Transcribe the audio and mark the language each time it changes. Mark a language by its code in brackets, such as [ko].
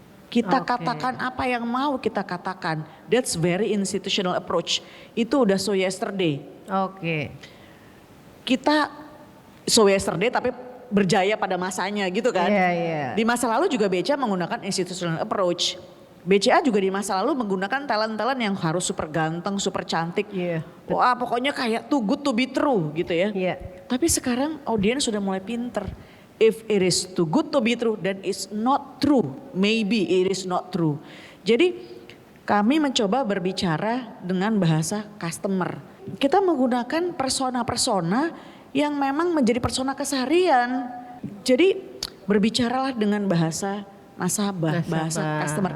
[id] Kita katakan apa yang mau kita katakan. [en] That's very institutional approach. [id] Itu udah [en] so yesterday. [id] Oke. Kita [en] so yesterday [id] tapi berjaya pada masanya gitu kan. Iya, iya. Di masa lalu juga BCA menggunakan [en] institutional approach. [id] BCA juga di masa lalu menggunakan talent-talent yang harus super ganteng, super cantik. Iya. Wah pokoknya kayak [en] too good to be true [id] gitu ya. Iya. Tapi sekarang audiens sudah mulai pinter. [en] If it is too good to be true, then it's not true. Maybe it is not true. [id] Jadi kami mencoba berbicara dengan bahasa customer. Kita menggunakan persona-persona yang memang menjadi persona keseharian. Jadi berbicaralah dengan bahasa nasabah, bahasa customer.